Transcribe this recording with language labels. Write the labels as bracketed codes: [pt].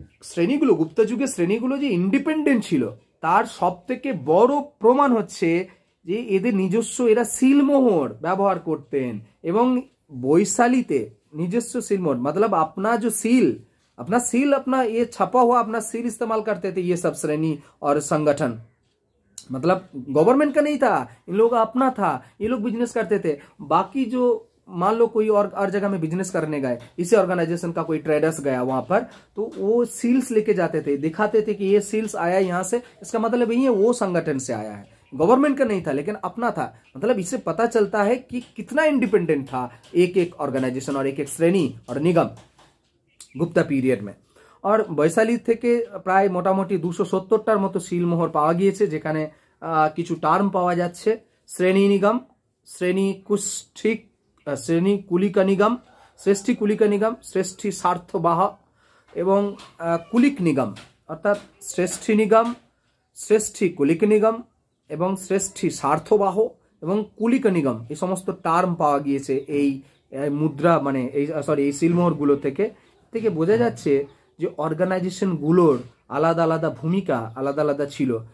[bn] শ্রেণীগুলো, গুপ্ত যুগের শ্রেণীগুলো যে ইন্ডিপেন্ডেন্ট ছিল তার সব থেকে বড় প্রমাণ হচ্ছে যে এদের নিজস্ব এরা সিলমোহর ব্যবহার করতেন, এবং বৈশালীতে নিজস্ব সিলমোহর, [hi] मतलब अपना जो सील, अपना ये छपा हुआ अपना सील इस्तेमाल करते थे ये सब श्रेणी और संगठन। मतलब गवर्नमेंट का नहीं था, इन लोगों का अपना था, ये लोग बिजनेस करते थे। बाकी जो मान लो कोई और जगह में बिजनेस करने गए, इसी ऑर्गेनाइजेशन का कोई ट्रेडर्स गया वहां पर, तो वो सील्स लेके जाते थे, दिखाते थे कि ये सील्स आया यहाँ से, इसका मतलब यही है वो संगठन से आया है, गवर्नमेंट का नहीं था लेकिन अपना था। मतलब इससे पता चलता है कि कितना इंडिपेंडेंट था एक एक ऑर्गेनाइजेशन और एक एक श्रेणी और निगम गुप्ता पीरियड में। और [bn] বৈশালী থেকে প্রায় মোটামুটি 270টার মতো সিলমোহর পাওয়া গিয়েছে, যেখানে কিছু টার্ম পাওয়া যাচ্ছে: শ্রেণী নিগম, শ্রেণী কুষ্ঠিক, শ্রেণী কুলিকা নিগম, শ্রেষ্ঠী কুলিকা নিগম, শ্রেষ্ঠী স্বার্থবাহ এবং কুলিক নিগম, অর্থাৎ শ্রেষ্ঠী নিগম, শ্রেষ্ঠী কুলিক নিগম এবং শ্রেষ্ঠী স্বার্থবাহ এবং কুলিক নিগম, এই সমস্ত টার্ম পাওয়া গিয়েছে এই মুদ্রা, মানে এই সিলমোহরগুলো থেকে বোঝা যাচ্ছে যে অর্গানাইজেশনগুলোর আলাদা আলাদা ভূমিকা, আলাদা আলাদা ছিল।